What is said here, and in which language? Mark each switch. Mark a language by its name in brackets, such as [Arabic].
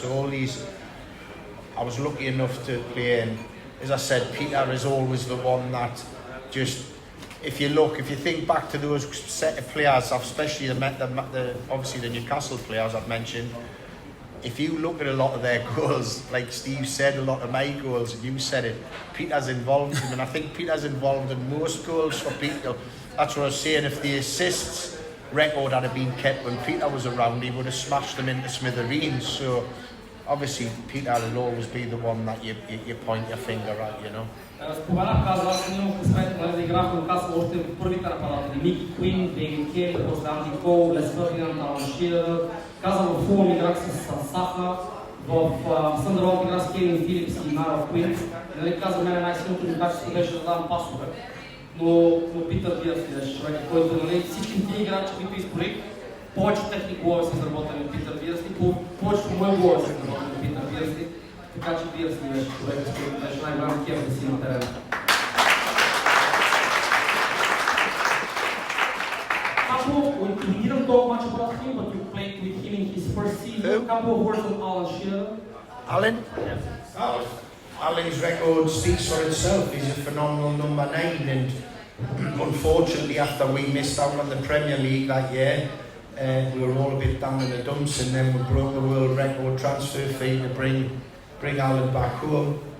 [English] So all these, I was lucky enough to play, and as I said, Peter is always the one that just, if you think back to those set of players, especially obviously the Newcastle players I've mentioned, if you look at a lot of their goals, like Steve said, a lot of my goals, and you said it, Peter's involved in them, and I think Peter's involved in most goals for Peter. That's what I was saying, if the assists record had been kept when Peter was around, he would have smashed them into smithereens. So obviously Peter will always be the one that you point your finger at, you know. [Bulgarian] Споменах, каза, аз имам късмет да играх в Нюкасъл още в първите нападатели. Мики Куин, Дейвид Келли, после Анди Кол, Лес Фердинанд, Алан Ширър. Каза, в Фулъм играх с Саха, в Съндърланд играх с Кевин Филипс и Нара Куин. Нали, каза, мен най-силното ми качество беше да давам пасове. Но Питър Биърсли беше човек, който, нали, всички тия играчи, които изборих, повечето техни голове са изработени от Питър Биърсли, повечето мои голове са изработени от Питър Биърсли. Така че Биърсли беше човек, който беше най-голям кеф да си на терена. [English] We didn't talk much about him, but you played with him in his first season. A couple of words on Alan Shearer. Alan? Yes. Alan's record speaks for itself. He's a phenomenal number 9, and unfortunately after we missed out on the Premier League that year, we were all a bit down in the dumps, and then we broke the world record transfer fee to bring Alan back home.